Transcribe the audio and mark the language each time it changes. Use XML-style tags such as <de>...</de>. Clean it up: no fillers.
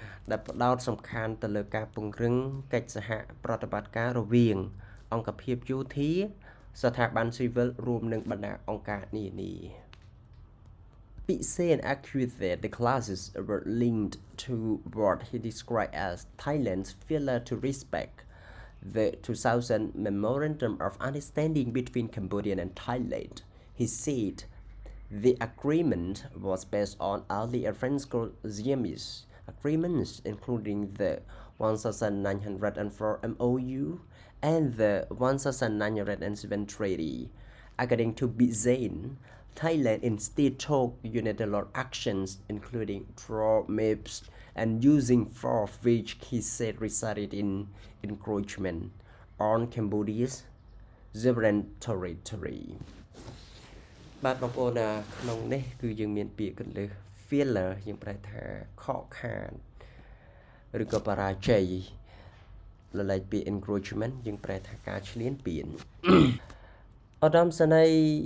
<km>ដែលផ្ដោតសំខាន់ទៅលើការពង្រឹងកិច្ចសហប្រតិបត្តិការរវាងអង្គភាពយោធាស្ថាប័នស៊ីវិលរួមនឹងបណ្ដាអង្គការនានា</km> <en>Pisane accused that the clashes were linked to what he described as Thailand's failure to respect the 2000 Memorandum of Understanding between Cambodia and Thailand. He said the agreement was based on earlier Franco-Siamese agreements, including the 1904 MOU and the 1907 treaty. According to Pisane, Thailand instead took unilateral actions, including draw maps and using force, which he said resulted in encroachment on Cambodia's sovereign territory.</en> <km>បាទបងប្អូនក្នុងនេះគឺយើងមានពាក្យកន្លឹះ failure យើងប្រែថាខកខានឬក៏បរាជ័យលលេខពាក្យ encroachment យើងប្រែថាការឈ្លានពានឧត្តមសេនីយ៍</km>